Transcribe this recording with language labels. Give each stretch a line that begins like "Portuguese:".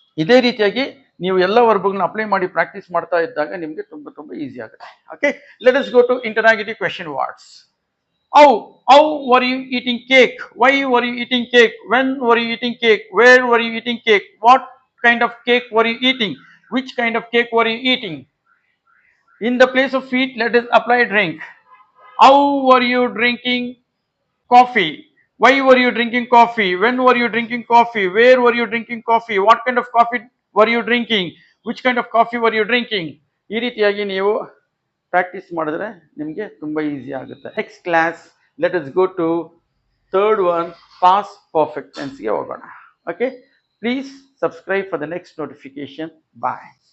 Kannada: ಇದೇ ರೀತಿಯಾಗಿ ನೀವು ಎಲ್ಲ ವರ್ಬ್ಗಳನ್ನ ಅಪ್ಲೈ ಮಾಡಿ ಪ್ರಾಕ್ಟೀಸ್ ಮಾಡ್ತಾ ಇದ್ದಾಗ ನಿಮಗೆ ತುಂಬಾ ಈಸಿ ಆಗುತ್ತೆ.
English: Okay, let us go to interrogative question words. How were you eating cake? Why were you eating cake? When were you eating cake? Where were you eating cake? What kind of cake were you eating? Which kind of cake were you eating? In the place of eat, let us apply drink. How were you drinking coffee? Why were you drinking coffee? When were you drinking coffee? Where were you drinking coffee? What kind of coffee were you drinking? Which kind of coffee were you drinking?
Kannada: ಈ ರೀತಿಯಾಗಿ ನೀವು practice ಮಾಡಿದ್ರೆ ನಿಮಗೆ ತುಂಬಾ easy ಆಗುತ್ತೆ.
English: Next class let us go to third one, past perfect ಟೆನ್ಸ್ಗೆ ಹೋಗೋಣ. Okay, please subscribe for the next notification. Bye.